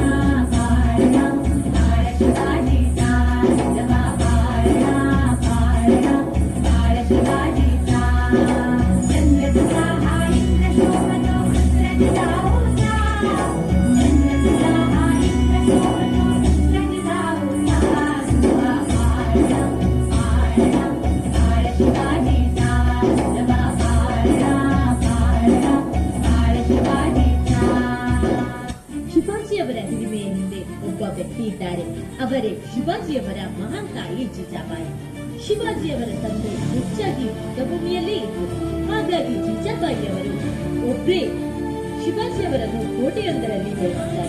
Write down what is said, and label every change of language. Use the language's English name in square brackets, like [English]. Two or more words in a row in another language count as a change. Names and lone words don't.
[Marathi] पारणा बाळ शिवाजीचा तुझा पारणा पारणा बाळ शिवाजीचा चंद्र तुझा हा इंद्र शोभतो पुत्र तुझा होता चंद्र तुझा हा इंद्र शोभतो पुत्र तुझा होता तुझा पारणा पारणा बाळ शिवाजीचा तुझा पारणा पारणा बाळ शिवाजीचा [Kannada] ಶಿವಾಜಿಯವರ ಹಿರಿಮೆಯ ಹಿಂದೆ ಒಬ್ಬ ವ್ಯಕ್ತಿ ಇದ್ದಾರೆ. ಅವರೇ ಶಿವಾಜಿಯವರ ಮಹಾನ್ ತಾಯಿ ಜೀಜಾಬಾಯಿ. ಶಿವಾಜಿಯವರ ತಂದೆ ಹೆಚ್ಚಾಗಿ ಯುದ್ಧಭೂಮಿಯಲ್ಲೇ ಇದ್ದರು. ಹಾಗಾಗಿ ಜೀಜಾಬಾಯಿಯವರು ಒಬ್ಬರೇ ಶಿವಾಜಿಯವರನ್ನು ಕೋಟೆಯೊಂದರಲ್ಲಿ ಬೆಳೆಸಿದ್ದಾರೆ.